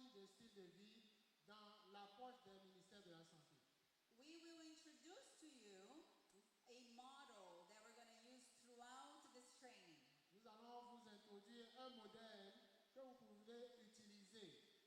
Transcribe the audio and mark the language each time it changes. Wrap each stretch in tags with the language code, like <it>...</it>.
<fr>style de vie dans l'approche des ministères de la santé.</fr> <en>We will introduce to you a model that we're going to use throughout this training.</en> <fr>Nous allons vous introduire un modèle que vous pouvez utiliser.</fr>